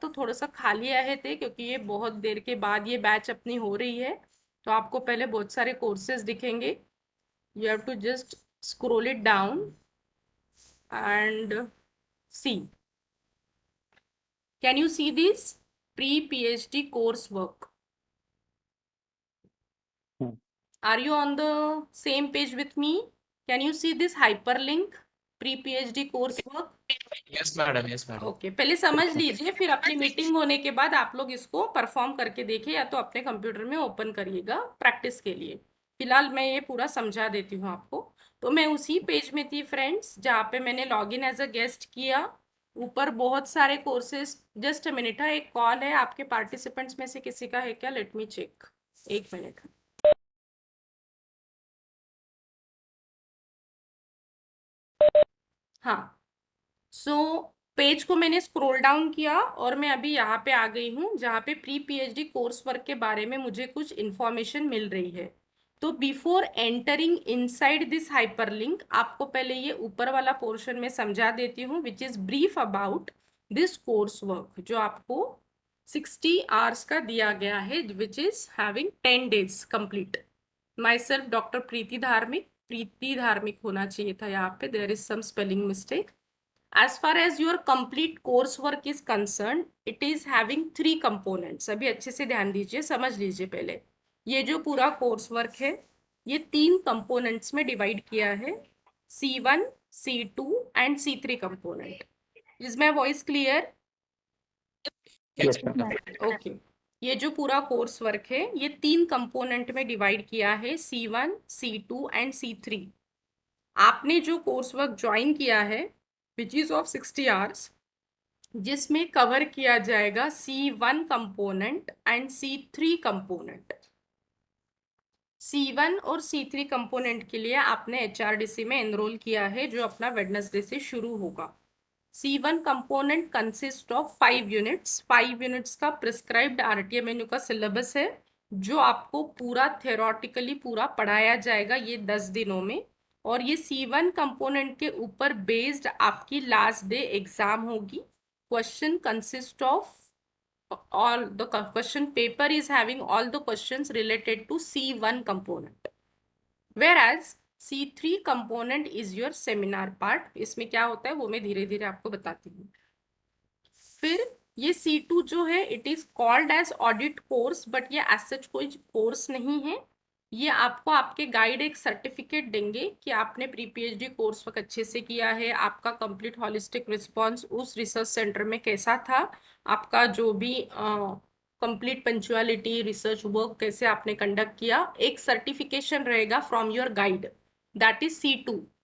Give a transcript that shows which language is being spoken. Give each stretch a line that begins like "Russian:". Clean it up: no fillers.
Hindi: तो थोड़ा सा खाली आए थे क्योंकि ये बहुत देर के बाद ये बैच अपनी हो रही है, तो आपको पहले बहुत सारे कोर्सेज दिखेंगे।
English: You have to just scroll it down and see. Can you see this pre PhD course work? Are you on the same page with me? Can you see this hyperlink pre PhD course work? Yes, madam. Yes, madam.
Hindi: Okay, पहले समझ लीजिए फिर अपनी meeting होने के बाद आप लोग इसको परफॉर्म करके देखिए या तो अपने कंप्यूटर में ओपन करिएगा प्रैक्टिस के लिए। फिलहाल मैं ये पूरा समझा देती हूँ आपको। तो मैं उसी पेज में थी फ्रेंड्स जहाँ पे मैंने लॉगिन एज अ गेस्ट किया। ऊपर बहुत सारे कोर्सेज, जस्ट अ मिनट है, एक कॉल है, आपके पार्टिसिपेंट्स में से किसी का है क्या?
English: let me check,
Hindi: एक मिनट। हाँ, सो पेज को मैंने स्क्रॉल डाउन किया और मैं अभी यहाँ पे आ गई हूँ जहाँ पे प्री PhD कोर्स वर्क के बारे में मुझे कुछ इन्फॉर्मेशन मिल रही है। तो
English: before entering inside this hyperlink
Hindi: आपको पहले ये ऊपर वाला पोर्शन में समझा देती हूँ
English: which is brief about this course work
Hindi: जो आपको 60 आवर्स का दिया गया है
English: Which is having 10 days complete.
Hindi: My self doctor प्रीति धार्मिक होना चाहिए था यहाँ पे,
English: There is some spelling mistake. As far as your complete coursework is concerned, it is having 3 components.
Hindi: अभी अच्छे से ध्यान दीजिए, समझ लीजिए पहले। ये जो पूरा कोर्स वर्क है ये 3 कंपोनेंट्स में डिवाइड किया है, C1,
English: C2 and C3 component. Is my voice clear? Yes, madam.
Hindi: Okay ये जो पूरा कोर्स वर्क है ये 3 कंपोनेंट में डिवाइड किया है, C1, C2 एंड C3. आपने जो कोर्स वर्क ज्वाइन किया है
English: which is of 60 hours,
Hindi: जिसमें कवर किया जाएगा C1 component and C3 component. C1 और C3 कंपोनेंट के लिए आपने HRDC में एनरोल किया है जो अपना वेडनेसडे से शुरू होगा. C1 component consist of 5 units. 5 units का प्रिस्क्राइब्ड RTMNU का सिलेबस है जो आपको पूरा थ्योरेटिकली पूरा पढ़ाया जाएगा ये 10 दिनों में. और ये C1 कंपोनेंट के ऊपर बेस्ड आपकी लास्ट डे एग्जाम होगी.
English: Question consist of all the question paper is having all the questions related to C1 component, whereas C3 component is your seminar part.
Hindi: इसमें क्या होता है वो मैं धीरे धीरे आपको बताती हूँ. फिर ये C2 जो है
English: it is called as audit course, but
Hindi: ये एज सच कोई कोर्स नहीं है. ये आपको आपके गाइड एक सर्टिफिकेट देंगे कि आपने प्री PhD कोर्स वर्क अच्छे से किया है, आपका कंप्लीट हॉलिस्टिक रिस्पांस उस रिसर्च सेंटर में कैसा था, आपका जो भी कंप्लीट पंक्चुअलिटी रिसर्च वर्क कैसे आपने कंडक्ट किया, एक सर्टिफिकेशन रहेगा
English: From your guide. That is C2.